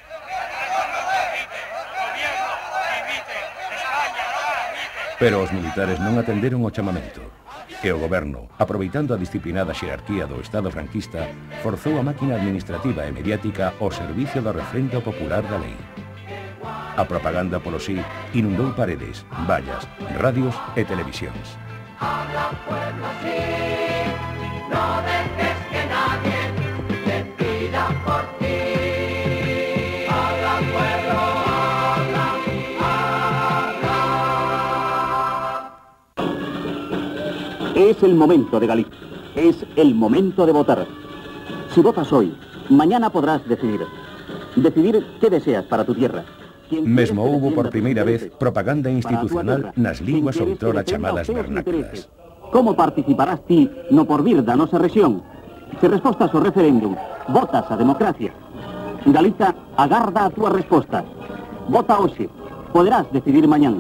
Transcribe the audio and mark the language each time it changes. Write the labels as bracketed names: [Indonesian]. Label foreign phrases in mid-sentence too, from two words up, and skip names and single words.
[Galician] Pero os militares non atenderon o chamamento, e o goberno, aproveitando a disciplinada xerarquía do Estado franquista, forzou a máquina administrativa e mediática ao servicio do refrendo popular da lei. A propaganda polo sí inundou paredes, vallas, radios e televisións. [Spanish] Habla pueblo sí, no dejes que nadie te pida por ti. Habla pueblo, habla, habla. Es el momento de Galicia, es el momento de votar. Si votas hoy, mañana podrás decidir qué deseas para tu tierra. [Galician] Mesmo houbo por primeira vez propaganda institucional nas linguas outrora chamadas vernáculas. Como participarás ti no porvir da nosa rexión? Se respostas ao referéndum, votas a democracia. Galiza agarda a túa resposta. Vota hoxe, poderás decidir mañán.